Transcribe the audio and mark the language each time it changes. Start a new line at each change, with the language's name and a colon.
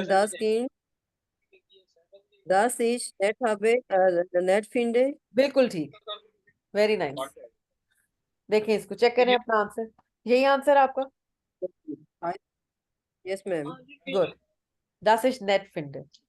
German: und das Kind das ich nett finde,
Hindi: बिल्कुल ठीक, very nice. देखें इसको, चेक करें अपना आंसर, यही आंसर आपका?
English: yes ma'am.
German: गुड, das ist nett finde।